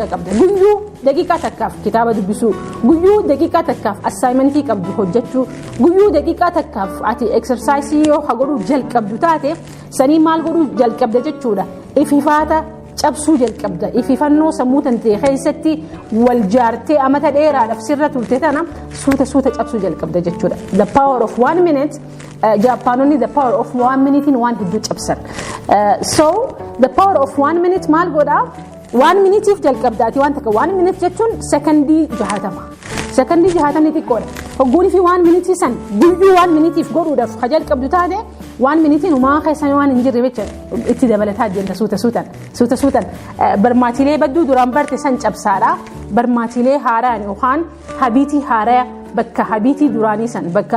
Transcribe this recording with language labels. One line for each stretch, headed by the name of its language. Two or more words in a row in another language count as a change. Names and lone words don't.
Oromo: qabda guyyuu daqiiqaa takkaaf kitaaba dubbisuu guyyuu daqiiqaa takkaaf assignmentii qabdu hojjechuu guyyuu daqiiqaa takkaaf ati exercise yoo godhuu jalqabdu taate sanii maal godhuu jalqabda jechuudha ififaata cabsuu jalqabda ififannoo sammuu tantee keessatti wal jaartee amata dheeraadhaaf sirra turte tana suuta cabsuu jalqabda jechuudha the
English: power of 1 minute
Oromo: Jaappaanonni
English: the power of 1 minute
Oromo: in waan hedduu cabsan
English: so the power of 1 minute
Oromo: maal godha 1 minute if jalqabdaati waan takka 1 minute jechuun secondii 60 secondii 60 xiqqoodha hogguun fi 1 minute san guyyuu 1 minute if godhuudhaaf ka jalqabdu taate 1 minute umaa keessan waan hin jirre jecha itti dabalataa deemta suuta barmaatilee badduu duraan barte san cabsaadha barmaatilee haaraan yookaan habiitii haaraa bakka habiitii duraanii san bakka